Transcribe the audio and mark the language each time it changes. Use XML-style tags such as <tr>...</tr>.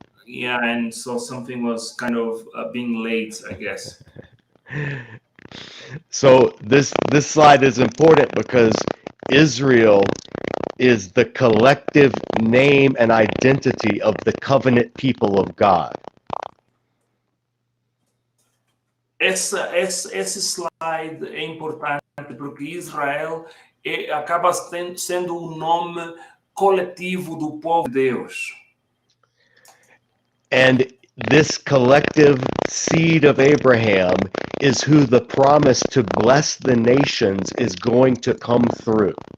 <en>Yeah, and so something was kind of being late, I guess. So this slide is important because Israel is the collective name and identity of the covenant people of God.</en> <pt>Esse slide é importante porque Israel acaba sendo o nome coletivo do povo de Deus.</pt> <en>And this collective seed of Abraham is who the promise to bless the nations is going to come through.</en>